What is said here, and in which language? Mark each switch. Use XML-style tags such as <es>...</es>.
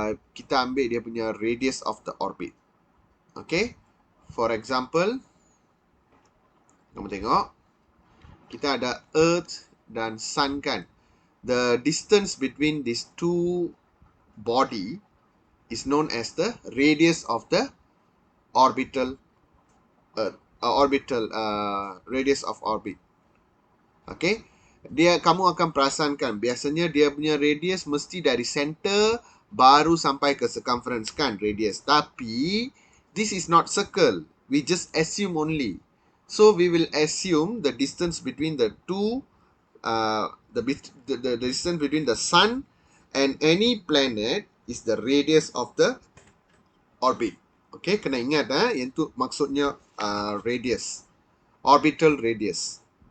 <ms>Kita ambil dia punya</ms> <en>radius of the orbit. Okay, for example,</en> <ms>kamu tengok, kita ada Earth dan Sun kan.</ms> <en>The distance between these two body is known as the radius of the orbital Earth. Radius of orbit.</en> <ms>Okay, kamu akan perasankan biasanya dia punya radius mesti dari center baru sampai ke circumference kan, radius.</ms> <en>Tapi this is not circle. We just assume only. So we will assume the distance between the two, the distance between the sun and any planet is the radius of the orbit.</en> <ms>Okay, kena ingat yang tu maksudnya radius, orbital radius.</ms>